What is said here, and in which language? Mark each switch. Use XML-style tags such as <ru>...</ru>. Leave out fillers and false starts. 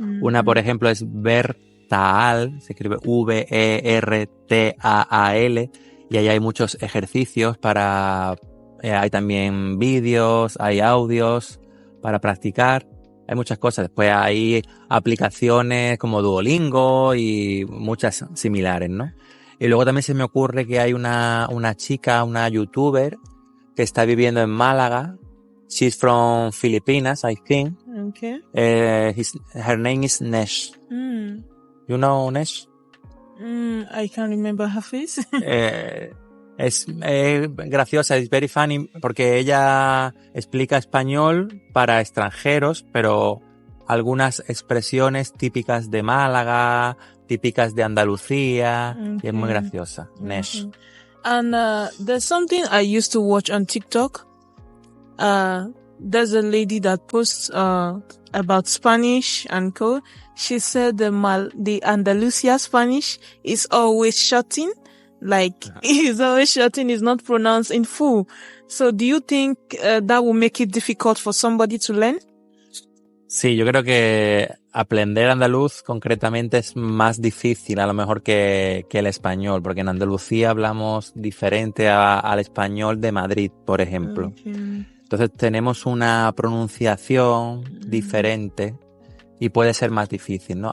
<es>Una, por ejemplo, es Vertaal, se escribe Vertaal, y ahí hay muchos ejercicios hay también vídeos, hay audios para practicar, hay muchas cosas. Después hay aplicaciones como Duolingo y muchas similares, ¿no? Y luego también se me ocurre que hay una chica, una youtuber, que está viviendo en Málaga.</es> <en>She's from Filipinas, I think. Okay. Her name is Nesh. You know Nesh? I can't remember her face.</en> <es>Es graciosa, es</es> <en>very funny,</en> <es>porque ella explica español para extranjeros, pero algunas expresiones típicas de Málaga, típicas de Andalucía, y es muy graciosa.</es> <en>Nesh. And there's something I used to watch on TikTok. There's a lady that posts about Spanish and co. She said the Andalusia Spanish is always shorting. Like, it's always shorting, is not pronounced in full. So do you think that will make it difficult for somebody to learn?</en> <es>Sí, yo creo que aprender andaluz concretamente es más difícil a lo mejor que el español, porque en Andalucía hablamos diferente al español de Madrid, por ejemplo.</es> <en>Okay.</en> <es>Entonces tenemos una pronunciación diferente y puede ser más difícil, ¿no?</es>